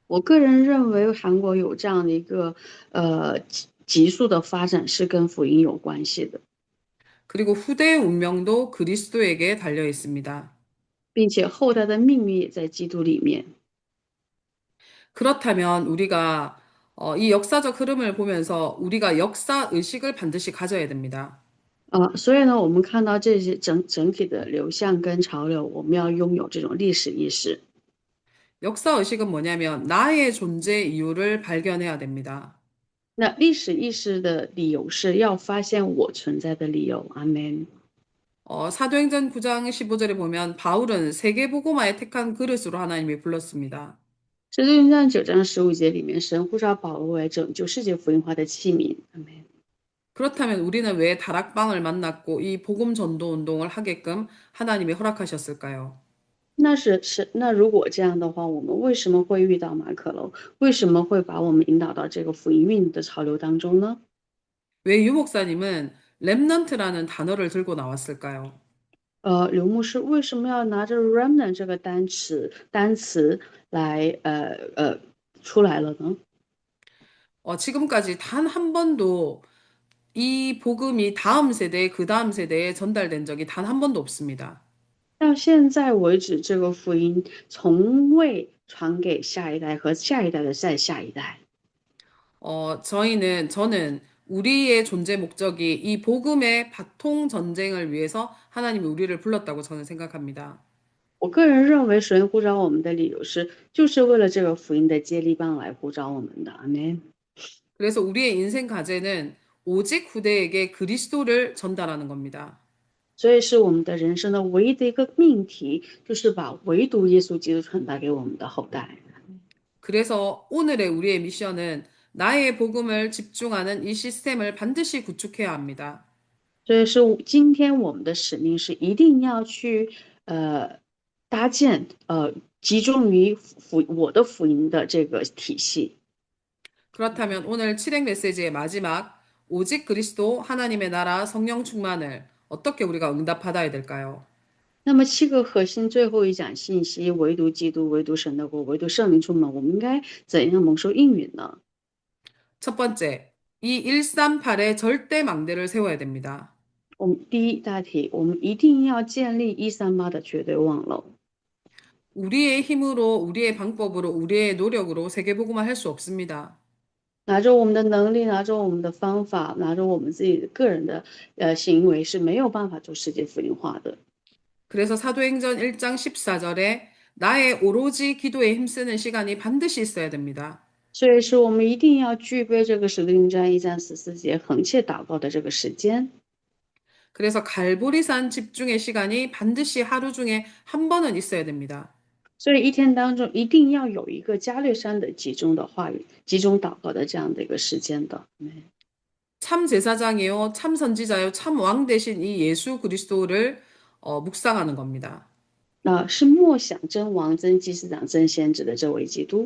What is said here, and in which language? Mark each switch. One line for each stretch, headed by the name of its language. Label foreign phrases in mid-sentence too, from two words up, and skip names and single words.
Chinese: 我个人认为韩国有这样的一个急速的发展是跟福音有关系的，
Korean: 그리고 후대의 운명도 그리스도에게 달려 있습니다.
Chinese: 并且后代的命运也在基督里面。
Korean: 그렇다면 우리가 이 역사적 흐름을 보면서 우리가 역사 의식을 반드시 가져야 됩니다.
Chinese: 所以呢，我们看到这些整体的流向跟潮流，我们要拥有这种历史意识。
Korean: 역사 의식은 뭐냐면 나의 존재 이유를 발견해야 됩니다.
Chinese: 那历史意识的理由是要发现我存在的理由。阿门。
Korean: 사도행전 9장 15절에 보면 바울은 세계복음화에 택한 그릇으로 하나님이 불렀습니다.
Chinese: 使徒行传9章15节里面，神呼召保罗为拯救世界福音化的器皿。阿门。
Korean: 그렇다면 우리는 왜 다락방을 만났고 이 복음 전도 운동을 하게끔 하나님이 허락하셨을까요?
Chinese: 那如果这样的话，我们为什么会遇到马可楼？为什么会把我们引导到这个福音运的潮流当中呢？
Korean: 왜 유목사님은 렘넌트라는 단어를 들고 나왔을까요?
Chinese: 刘牧师为什么要拿着 remnant 这个单词来出来了呢？
Korean: 지금까지 단 한 번도 이 복음이 다음 세대, 그 다음 세대에 전달된 적이 단 한 번도 없습니다.
Chinese: 到现在为止，这个福音从未传给下一代和下一代的再下一代。
Korean: 저는 우리의 존재 목적이 이 복음의 바통 전쟁을 위해서 하나님이 우리를 불렀다고 저는 생각합니다.
Chinese: 我个人认为，神呼召我们的理由是，就是为了这个福音的接力棒来呼召我们的。阿门。
Korean: 그래서 우리의 인생 과제는 오직 후대에게 그리스도를 전달하는 겁니다.
Chinese: 所以是我们的人生的唯一的一个命题，就是把唯独耶稣基督传达给我们的后代。
Korean: 그래서 오늘의 우리의 미션은 나의 복음을 집중하는 이 시스템을 반드시 구축해야 합니다.
Chinese: 所以是今天我们的使命是一定要去呃搭建集中于我的福音的这个体系。
Korean: 그렇다면 오늘 칠행 메시지의 마지막 오직 그리스도 하나님의 나라 성령 충만을 어떻게 우리가 응답받아야 될까요?
Chinese: 那么7个核心最后一讲信息，唯独基督，唯独神的国，唯独圣灵充满，我们应该怎样蒙受应允呢？
Korean: 첫 번째, 이 138의 절대 망대를 세워야 됩니다.
Chinese: 我们第一大题，我们一定要建立138的绝对望楼。
Korean: 우리의 힘으로, 우리의 방법으로, 우리의 노력으로 세계복음화 할 수 없습니다.
Chinese: 拿着我们的能力，拿着我们的方法，拿着我们自己个人的行为是没有办法做世界福音化的。
Korean: 그래서 사도행전 1장 14절에 나의 오로지 기도에 힘쓰는 시간이 반드시 있어야 됩니다.
Chinese: 所以说，我们一定要具备这个使徒行传1章14节横切祷告的这个时间。
Korean: 그래서 갈보리산 집중의 시간이 반드시 하루 중에 한 번은 있어야 됩니다.
Chinese: 所以一天当中一定要有一个加略山的集中的话语、集中祷告的这样的一个时间的。
Korean: 참 제사장이요, 참 선지자요, 참 왕 대신 이 예수 그리스도를 묵상하는 겁니다.
Chinese: 是默想真王、真祭司长、真先知的这位基督。